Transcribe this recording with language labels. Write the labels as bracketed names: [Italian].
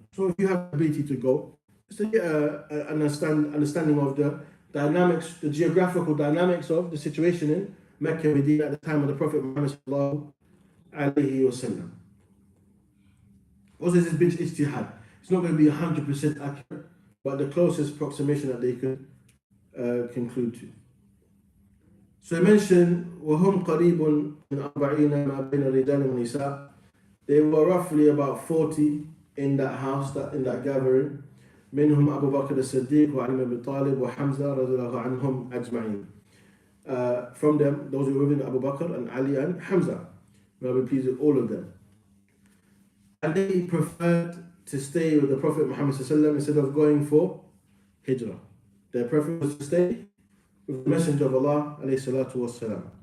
[English] So if you have the ability to go, just to get an understanding of the dynamics, the geographical dynamics of the situation in Mecca and Medina at the time of the Prophet Muhammad sallallahu alaihi wasallam. Also, this is big ijtihad. It's not going to be 100% accurate, but the closest approximation that they could conclude to. So I mentioned [Arabic] وهم قريب من 40 ما بين الرجال والنساء. [English] They were roughly about 40 in that house, in that gathering. [Arabic] منهم أبو بكر الصديق وعلي بن طالب وحمزة رضي الله عنهم أجمعين. [English] From them, those who were with Abu Bakr and Ali and Hamza. May I be pleased with all of them. And they preferred to stay with the Prophet Muhammad instead of going for Hijrah. Their preference was to stay with the Messenger of Allah ﷺ.